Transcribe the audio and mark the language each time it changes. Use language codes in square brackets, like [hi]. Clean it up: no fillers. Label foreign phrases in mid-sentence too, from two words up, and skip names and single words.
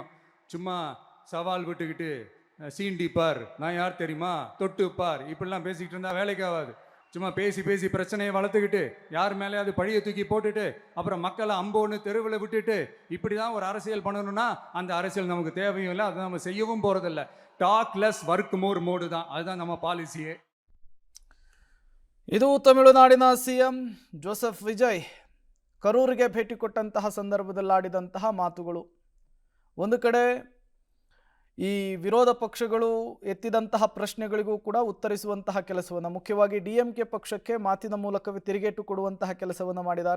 [ta] சும்மா சவால் விட்டுக்கிட்டு சீண்டிப்பார், நான் யார் தெரியுமா, தொட்டுப்பார், இப்படிலாம் பேசிக்கிட்டு இருந்தால் வேலைக்கு ஆகாது. சும்மா பேசி பேசி பிரச்சனையை வளர்த்துக்கிட்டு யார் மேலே அது பழியை தூக்கி போட்டுட்டு அப்புறம் மக்களை அம்போன்னு தெருவில் விட்டுட்டு இப்படி தான் ஒரு அரசியல் பண்ணணும்னா அந்த அரசியல் நமக்கு தேவையும் இல்லை, அதை நம்ம செய்யவும் போகிறதில்ல. [en] talk less work more mode [ta] தான், அதுதான் நம்ம பாலிசியே. [kn] ಇದು ತಮಿಳುನಾಡಿನ ಸಿಎಂ ಜೋಸೆಫ್ ವಿಜಯ್ ಕರೂರಿಗೆ ಭೇಟಿ ಕೊಟ್ಟಂತಹ ಸಂದರ್ಭದಲ್ಲಿ ಆಡಿದಂತಹ ಮಾತುಗಳು. ಒಂದು ಕಡೆ ಈ ವಿರೋಧ ಪಕ್ಷಗಳು ಎತ್ತಿದಂತಹ ಪ್ರಶ್ನೆಗಳಿಗೂ ಕೂಡ ಉತ್ತರಿಸುವಂತಹ ಕೆಲಸವನ್ನು, ಮುಖ್ಯವಾಗಿ ಡಿಎಂಕೆ ಪಕ್ಷಕ್ಕೆ ಮಾತಿನ ಮೂಲಕವೇ ತಿರುಗೇಟು ಕೊಡುವಂತಹ ಕೆಲಸವನ್ನು ಮಾಡಿದ್ದಾರೆ.